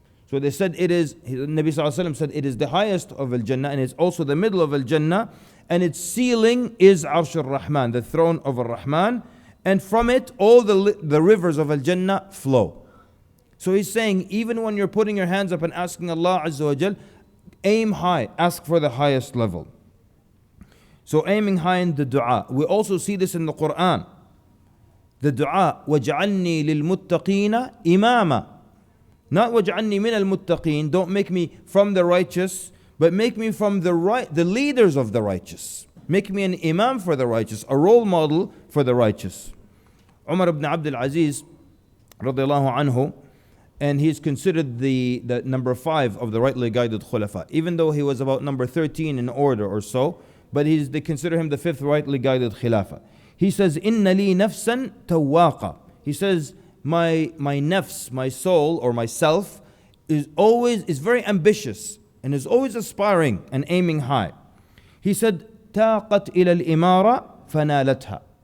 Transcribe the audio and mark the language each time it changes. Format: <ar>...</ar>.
<en>So they said it is, Nabi sallallahu alaihi wasallam said it is the highest of Al-Jannah and it's also the middle of Al-Jannah, and its ceiling is Arsh al-Rahman, the throne of Ar-Rahman, and from it all the rivers of Al-Jannah flow. So he's saying, even when you're putting your hands up and asking Allah Azza wa Jal, aim high, ask for the highest level. So aiming high in the dua. We also see this in the Quran. The dua,</en> <ar>وَجْعَلْنِي لِلْمُتَّقِينَ إِمَامًا.</ar> <en>Not</en> <ar>وَجْعَلْنِي مِنَ الْمُتَّقِينَ.</ar> <en>Don't make me from the righteous, but make me from the leaders of the righteous. Make me an imam for the righteous, a role model for the righteous. Umar ibn Abdul Aziz, radiallahu anhu, and he's considered the number 5 of the rightly guided khulafa, even though he was about number 13 in order or so, but they consider him the 5th rightly guided khilafah. He says,</en> <ar>إِنَّ لِي نَفْسًا تَوَّاقًا.</ar> <en>He says, my nafs, my soul or myself is very ambitious and is always aspiring and aiming high. He said,</en> <ar>تَاقَتْ إِلَى الْإِمَارَةِ فَنَالَتْهَا.</ar>